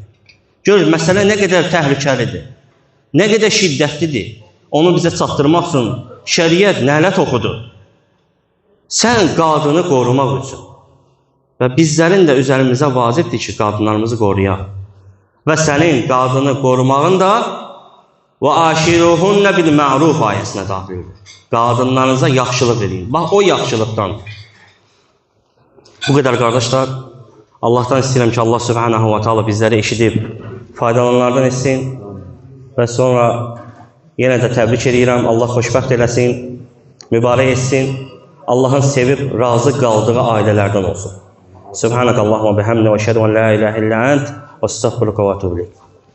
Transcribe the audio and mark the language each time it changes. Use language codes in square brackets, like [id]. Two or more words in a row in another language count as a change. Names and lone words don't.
[az] Gör, məsələ nə qədər təhlükəlidir, nə qədər şiddətlidir. Onu bizə çatdırmaq üçün şəriət lənət oxudu. Sən qadını qorumaq üçün. Və bizlərin də üzərimizə vacibdir ki, qadınlarımızı qoruyaq. Və sənin qadını qorumağın da [ar] وَاَشِرُهُنَّ بِالْمَعْرُوفِ [az] ayəsinə daxil edir. Qadınlarınıza yaxşılıq edin. Bax, o yaxşılıqdan. Bu qədər qardaşlar, Allahdan istəyirəm ki, Allah [ar] سبحانه وتعالى [az] bizləri eşidib, faydalanlardan etsin və sonra yenə də təbrik edirəm, Allah xoşbəxt eləsin, mübarək etsin, Allahın sevib, razı qaldığı ailələrdən olsun. [ar] سبحانك اللهم وبحمدك və أشهد أن لا إله إلا أنت və estəğfiruka və وأتوب إليك.